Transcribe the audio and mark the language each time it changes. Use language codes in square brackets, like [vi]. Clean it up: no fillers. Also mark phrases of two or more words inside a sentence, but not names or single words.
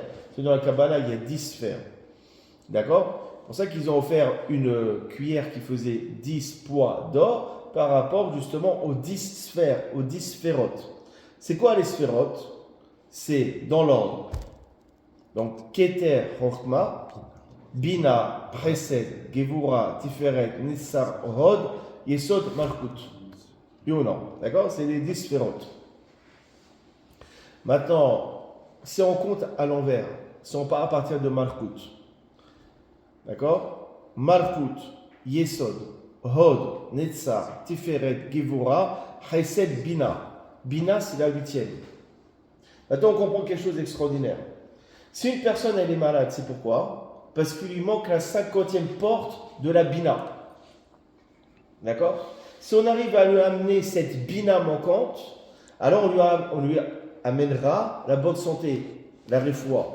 [fr] Dans la Kabbalah, il y a 10 sphères. D'accord? C'est pour ça qu'ils ont offert une cuillère qui faisait 10 poids d'or par rapport justement aux 10 sphères, aux 10 sphérotes. C'est quoi les sphérotes? C'est dans l'ordre. Donc, [he] כתר חכמה בינה חסד גבורה תפארת נצח הוד יסוד מלכות. [fr] Oui ou non? D'accord? C'est les 10 sphérotes. Maintenant, si on compte à l'envers, si on part à partir de Malchut, D'accord? [he] מלכות יסוד הוד נצח תפארת גבורה חסד בינה. [fr] Bina, c'est la 8e. Maintenant, on comprend quelque chose d'extraordinaire. Si une personne elle est malade, c'est pourquoi? Parce qu'il lui manque la 50e porte de la Bina. D'accord? Si on arrive à lui amener cette Bina manquante, alors on lui amènera la bonne santé, la refoua.